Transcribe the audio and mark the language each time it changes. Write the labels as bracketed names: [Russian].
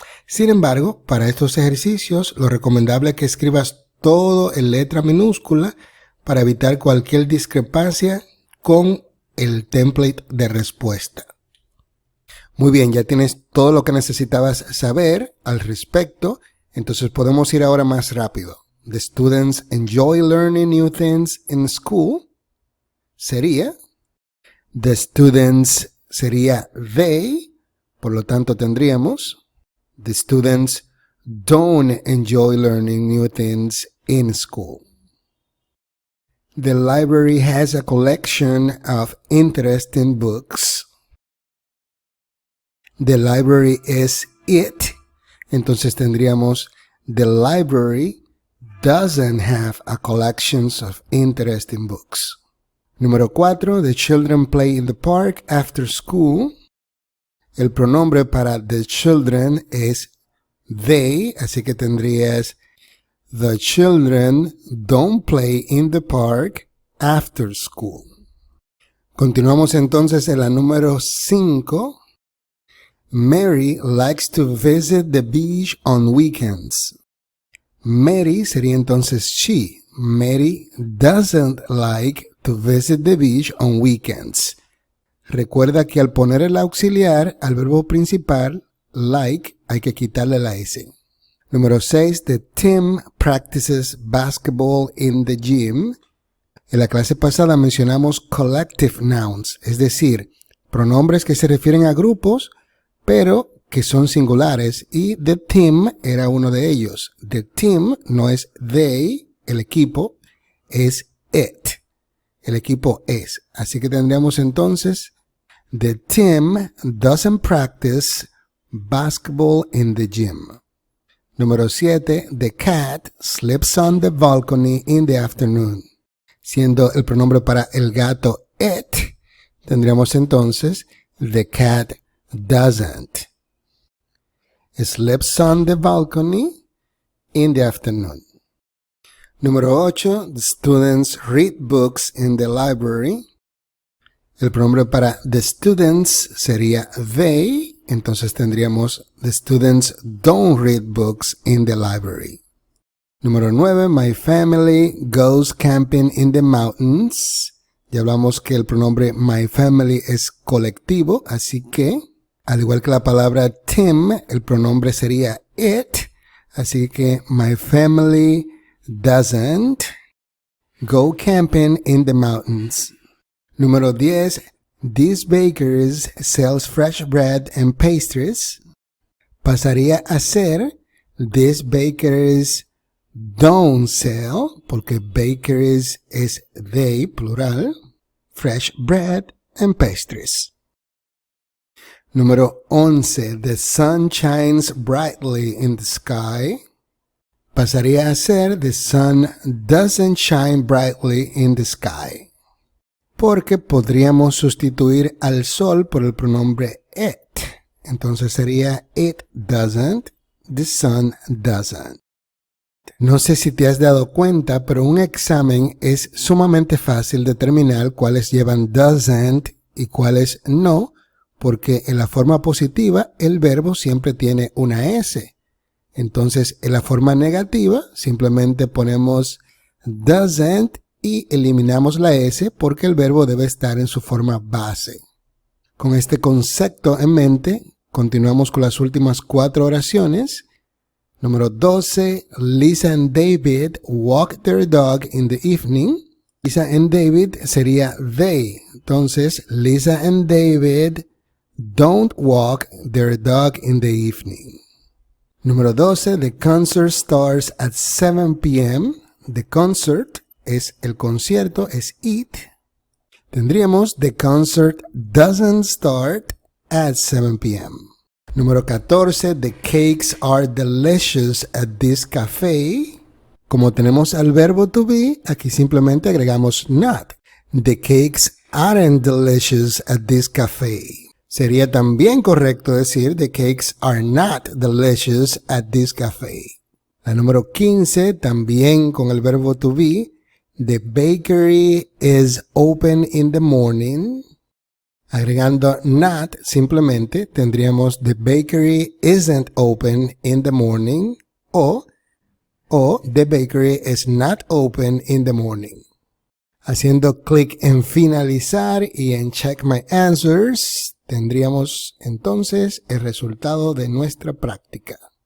[Spanish] Sin embargo, para estos ejercicios, lo recomendable es que escribas todo en letra minúscula para evitar cualquier discrepancia con el template de respuesta. Muy bien, ya tienes todo lo que necesitabas saber al respecto, entonces podemos ir ahora más rápido. [English] The students enjoy learning new things in school. [Spanish] Sería, [English] the students [Spanish] sería [English] they, [Spanish] por lo tanto tendríamos, [English] the students don't enjoy learning new things in school. The library has a collection of interesting books. The library is it, [Spanish] entonces tendríamos, [English] the library doesn't have a collection of interesting books. [Spanish] Número 4. [English] The children play in the park after school. [Spanish] El pronombre para [English] the children [Spanish] es [English] they, [Spanish] así que tendrías [English] the children don't play in the park after school. [Spanish] Continuamos entonces en la número 5. [English] Mary likes to visit the beach on weekends. [Spanish] Mary sería entonces she. [English] Mary doesn't like to visit the beach on weekends. [Spanish] Recuerda que al poner el auxiliar al verbo principal, like, hay que quitarle la S. Número 6. [English] The team practices basketball in the gym. [Spanish] En la clase pasada mencionamos collective nouns, es decir, pronombres que se refieren a grupos, pero que son singulares y [English] the team [Spanish] era uno de ellos. [English] The team [Spanish] no es they, el equipo, es it. El equipo es. Así que tendríamos entonces [English] the team doesn't practice basketball in the gym. [Spanish] Número 7. [English] The cat sleeps on the balcony in the afternoon. [Spanish] Siendo el pronombre para el gato it, tendríamos entonces [English] the cat doesn't. Sleeps on the balcony in the afternoon. [Spanish] Número 8. [English] The students read books in the library. [Spanish] El pronombre para [English] the students [Spanish] sería they. Entonces tendríamos [English] the students don't read books in the library. [Spanish] Número 9. [English] My family goes camping in the mountains. [Spanish] Ya hablamos que el pronombre [English] my family [Spanish] es colectivo, así que, al igual que la palabra team, el pronombre sería it. Así que [English] my family doesn't go camping in the mountains. [Spanish] Número 10. [English] These bakers sells fresh bread and pastries. [Spanish] Pasaría a ser [English] these bakers don't sell, [Spanish] porque [English] bakers [Spanish] es [English] they, plural, fresh bread and pastries. [Spanish] Número 11. [English] The sun shines brightly in the sky. [Spanish] Pasaría a ser [English] the sun doesn't shine brightly in the sky. [Spanish] Porque podríamos sustituir al sol por el pronombre it. Entonces sería [English] it doesn't, the sun doesn't. [Spanish] No sé si te has dado cuenta, pero un examen es sumamente fácil determinar cuáles llevan doesn't y cuáles no, porque en la forma positiva el verbo siempre tiene una S. Entonces en la forma negativa simplemente ponemos doesn't y eliminamos la S porque el verbo debe estar en su forma base. Con este concepto en mente, continuamos con las últimas 4 oraciones. Número 12. [English] Lisa and David walk their dog in the evening. Lisa and David [Spanish] sería [English] they. [Spanish] Entonces, [English] Lisa and David don't walk their dog in the evening. [Spanish] Número 12. [English] The concert starts at 7 p.m. The concert [Spanish] es el concierto, es [English] it. [Spanish] Tendríamos [English] the concert doesn't start at 7 p.m. [Spanish] Número 14. [English] The cakes are delicious at this cafe. [Spanish] Como tenemos al verbo to be, aquí simplemente agregamos not. [English] The cakes aren't delicious at this cafe. [Spanish] Sería también correcto decir [English] the cakes are not delicious at this cafe. [Spanish] La número 15, también con el verbo to be. [English] The bakery is open in the morning. [Spanish] Agregando [English] not, [Spanish] simplemente tendríamos [English] the bakery isn't open in the morning [Spanish] o [English] the bakery is not open in the morning. [Spanish] Haciendo clic en finalizar y en [English] check my answers, [Spanish] tendríamos entonces el resultado de nuestra práctica.